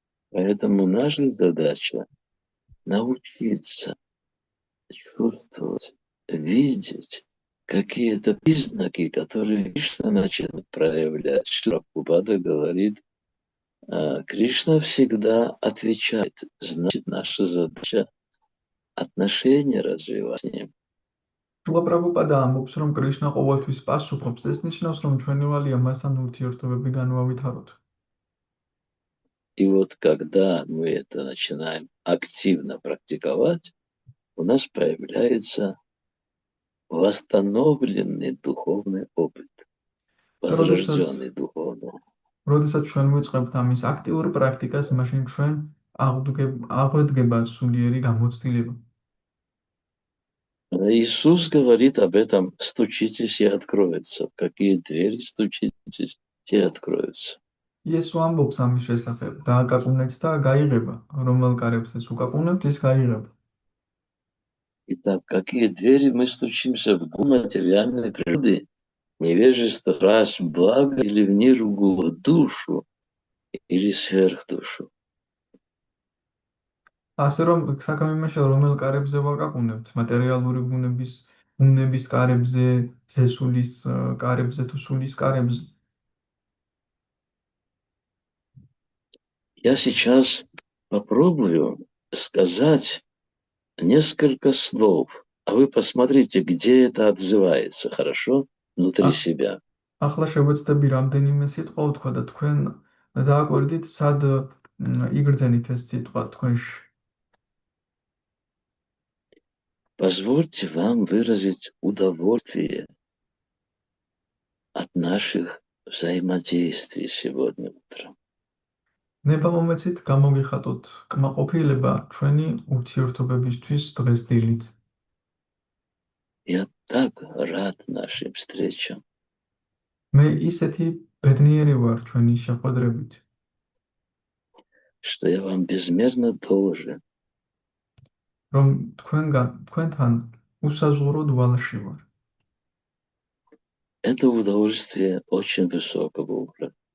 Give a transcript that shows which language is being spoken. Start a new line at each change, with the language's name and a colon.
Russian: Поэтому наша задача научиться чувствовать, видеть какие-то признаки, которые Кришна начинает проявлять. Шрила Прабхупада говорит, Кришна всегда отвечает. Значит, наша задача отношения развивать с ним.
Georgian: სრულა პრაბჰუპადა ამბობს, რომ კრიშნა ყოველთვის პასუხობს. ეს ნიშნავს, რომ ჩვენი ვალია მასთან ურთიერთობები განვავითაროთ.
Russian: И вот когда мы это начинаем активно практиковать, у нас появляется восстановленный духовный опыт, возрожденный духовный.
Georgian: როდესაც ჩვენ ვიწყებთ ამის აქტიურ პრაქტიკას, მაშინ ჩვენ აღვედგება სულიერი გამოცდილება.
Russian: Иисус говорит об этом: стучитесь и откроется. Какие двери стучитесь, те откроются.
Georgian: იესო ამბობს ამის შესახებ, დააკაკუნეთ და გაიღება, რომელ კარებსაც უკაკუნებთ, ის გაიღება.
Russian: Итак, какие двери мы стучимся в материальной природы, невежество, страсть, благо или в ниргу, душу или сверхдушу.
Georgian: ასე რომ საქმე იმაშია, რომელ კარებზე ვაკაკუნებთ, მატერიალური ბუნების კარებზე, ზესულის კარებზე თუ სულის კარებზე.
Russian: Я сейчас попробую сказать несколько слов, а вы посмотрите, где это отзывается, хорошо, внутри себя.
Georgian: ახლა შევეცდები რამდენიმე სიტყვა ვთქვა და თქვენ დააკვირდით, სად იგრძენით ეს სიტყვა თქვენში.
Russian: Позвольте вам выразить удовольствие от наших взаимодействий сегодня утром.
Georgian: ნება მომეცით გამოგიხატოთ კმაყოფილება ჩვენი ურთიერთობებისთვის დღეს დილით.
Russian: Я так рад нашим встречам.
Georgian: მე ისეთი ბედნიერი ვარ ჩვენი შეხვედრებით,
Russian: что я вам безмерно должен.
Georgian: რომ თქვენთან უსაზღვროდ ვალში ვარ.
Russian: Это удовольствие очень высокого уровня.